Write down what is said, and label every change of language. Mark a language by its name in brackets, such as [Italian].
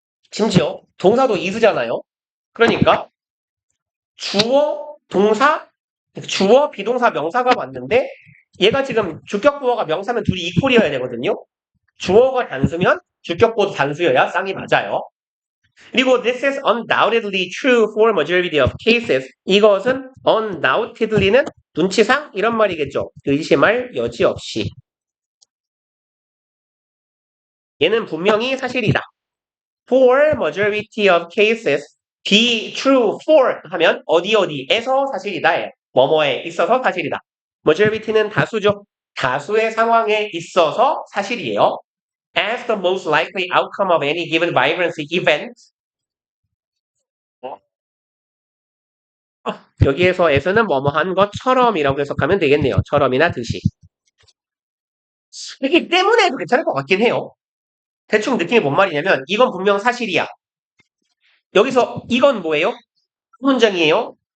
[Korean] 심지어 동사도 is잖아요. 그러니까 주어, 동사, 주어, 비동사, 명사가 왔는데 얘가 지금 주격보어가 명사면 둘이 이퀄이어야 되거든요. 주어가 단수면 주격보어도 단수여야 쌍이 맞아요. 그리고 [English] this is undoubtedly true for majority of cases. [Korean] 이것은 undoubtedly는 눈치상 이런 말이겠죠. 의심할 여지 없이. 얘는 분명히 사실이다. [English] For majority of cases, be true for [Korean] 하면 어디에서 사실이다. 뭐뭐에 있어서 사실이다. majority는 다수죠. 다수의 상황에 있어서 사실이에요. As the most likely outcome of any given vibrancy event. 여기에서 as는 뭐뭐한 것처럼이라고 해석하면 되겠네요. 처럼이나 듯이. 그렇기 때문에 해도 괜찮을 것 같긴 해요. 대충 느낌이 뭔 말이냐면 이건 분명 사실이야. 여기서 이건 뭐예요? 문장이에요.